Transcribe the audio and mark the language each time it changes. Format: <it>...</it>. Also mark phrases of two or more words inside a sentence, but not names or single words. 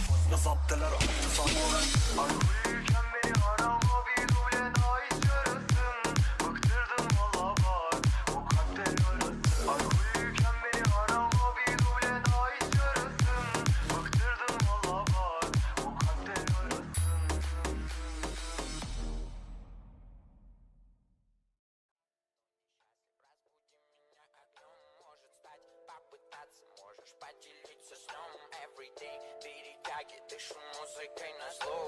<tr>Fazla sapteler attı sanırım. Alkolüyken beni arama, bir duble daha içiyorsun. Bıktırdın valla bak bu kalpten yarası. Alkolüyken beni arama, bir duble daha içiyorsun. Bıktırdın valla bak bu kalpten yarası.</tr> <ru>Попытаться можешь поделиться сном. Everyday перетяги, дышу музыкой на зло.</ru>